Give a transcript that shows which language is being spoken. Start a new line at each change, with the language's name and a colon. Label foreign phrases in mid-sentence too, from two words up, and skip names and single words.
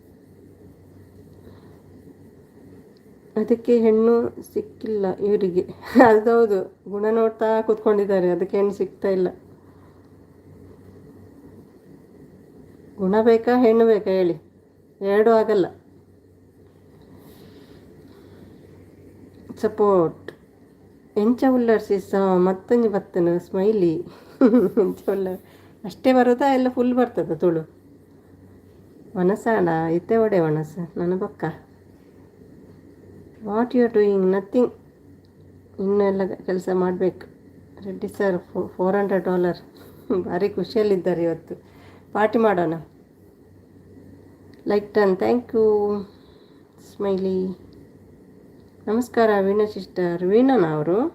Kannada: ಅದಕ್ಕೆ ಹೆಣ್ಣು ಸಿಕ್ಕಿಲ್ಲ ಇವರಿಗೆ. ಅದೌದು, ಗುಣ ನೋಡ್ತಾ ಕೂತ್ಕೊಂಡಿದ್ದಾರೆ, ಅದಕ್ಕೆ ಹೆಣ್ಣು ಸಿಗ್ತಾ ಇಲ್ಲ. ಗುಣ ಬೇಕಾ ಹೆಣ್ಣು ಬೇಕಾ ಹೇಳಿ? 2 ಆಗಲ್ಲ.
Tulu: ಸಪೋರ್ಟ್ ಎಂಚ ಉಲ್ಲರ್ಸಿಸ ಮತ್ತೊಂದು ಬತ್ತನು ಸ್ಮೈಲಿ. ಎಂಚ ಉಲ್ಲರ್
Kannada: ಅಷ್ಟೇ ಬರೋದಾ? ಎಲ್ಲ ಫುಲ್ ಬರ್ತದ ತುಳು?
Tulu: ಒಣಸಾಡ ಇತ್ತೆ ಒಡೆ ಒಣಸ ನನ್ನ ಪಕ್ಕ.
English: What you are doing? Nothing.
Kannada: ಇನ್ನೂ ಎಲ್ಲ ಕೆಲಸ ಮಾಡಬೇಕು. ರೆಡ್ಡಿ ಸರ್ $400. ಭಾರಿ ಖುಷಿಯಲ್ಲಿದ್ದಾರೆ ಇವತ್ತು. ಪಾರ್ಟಿ ಮಾಡೋಣ.
English: like done. thank you
Kannada: ಸ್ಮೈಲಿ. ನಮಸ್ಕಾರ ವೀಣಾ ಸಿಸ್ಟರ್. ವೀಣಾನ ಅವರು?